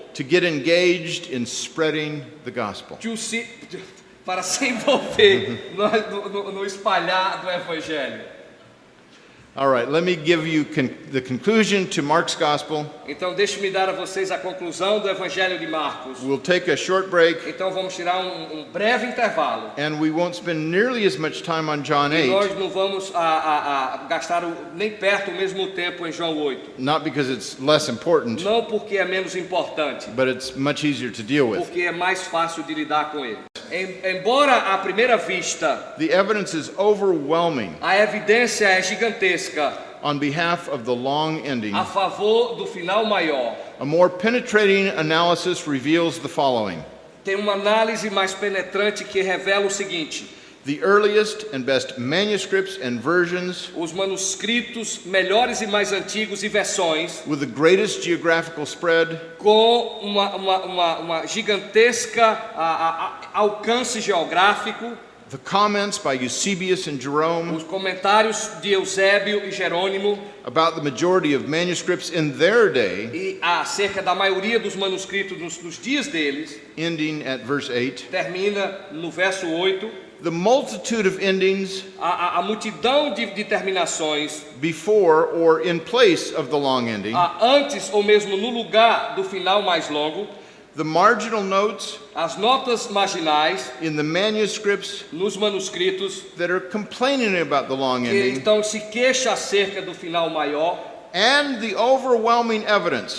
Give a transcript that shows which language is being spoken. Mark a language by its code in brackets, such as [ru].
[en] to get engaged in spreading the gospel. [pt] para se envolver no espalhar do Evangelho. [en] All right, let me give you the conclusion to Mark's gospel. [pt] Então deixe-me dar a vocês a conclusão do Evangelho de Marcos. [en] We'll take a short break, [pt] Então vamos tirar um breve intervalo. [en] and we won't spend nearly as much time on John [pt] E [en] 8, [pt] nós não vamos gastar nem perto o mesmo tempo em João 8. [en] not because it's less important, [pt] Não porque é menos importante, [en] but it's much easier to deal with. [pt] porque é mais fácil de lidar com ele. Embora à primeira vista [en] The evidence is overwhelming [pt] a evidência é gigantesca [en] on behalf of the long ending. [pt] a favor do final maior, [en] A more penetrating analysis reveals the following. [pt] tem uma análise mais penetrante que revela o seguinte: [en] The earliest and best manuscripts and versions [pt] os manuscritos melhores e mais antigos e versões [en] with the greatest geographical spread [pt] com uma gigantesca alcance geográfico, [en] the comments by Eusebius and Jerome [pt] os comentários de Eusébio e Jerônimo [en] about the majority of manuscripts in their day, [pt] e acerca da maioria dos manuscritos nos dias deles, [en] ending at verse 8. [pt] termina no verso 8. [en] The multitude of endings [pt] A multidão de terminações [en] before or in place of the long ending, [pt] antes ou mesmo no lugar do final mais longo, [en] the marginal notes [pt] as notas marginais [en] in the manuscripts [pt] nos manuscritos [en] that are complaining about the long [pt] que [en] ending, [pt] então se queixa acerca do final maior, [en] and the overwhelming evidence